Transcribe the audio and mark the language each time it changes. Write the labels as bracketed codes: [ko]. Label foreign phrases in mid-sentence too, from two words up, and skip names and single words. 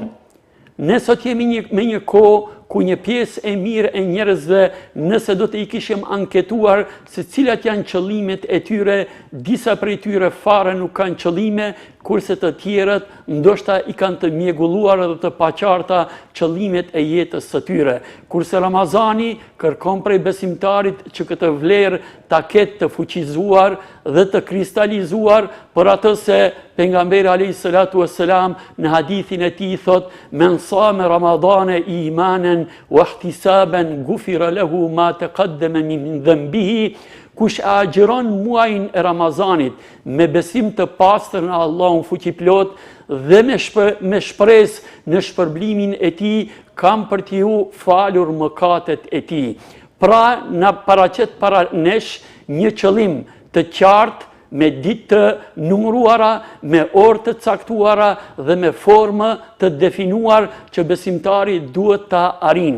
[sq] Ne sot jemi me një kohë ku një pjesë e mirë e njerëzve, nëse do të i kishim anketuar se cilat janë qëllimet e tyre, disa prej tyre fare nuk kanë qëllime, kurse të tjerët ndoshta i kanë të mjegulluar dhe të paqarta qëllimet e jetës së tyre. Kurse Ramazani kërkon prej besimtarit që këtë vlerë ta ketë të fuqizuar dhe të kristalizuar, për atë se pejgamberi [ar] عليه الصلاة والسلام [sq] në hadithin e tij thot: [ar] "من صام رمضان إيمانا واحتسابا غفر له ما تقدم من ذنبه." [sq] Kush agjiron muajin e Ramazanit me besim të pastër në Allahun fuqiplot dhe me shpresë në shpërblimin e tij, kam për t'ju falur mëkatet e tij. Pra, na paraqet para nesh një qëllim të qartë me ditë të numëruara, me orë të caktuara dhe me formë të definuar që besimtari duhet ta arrijë.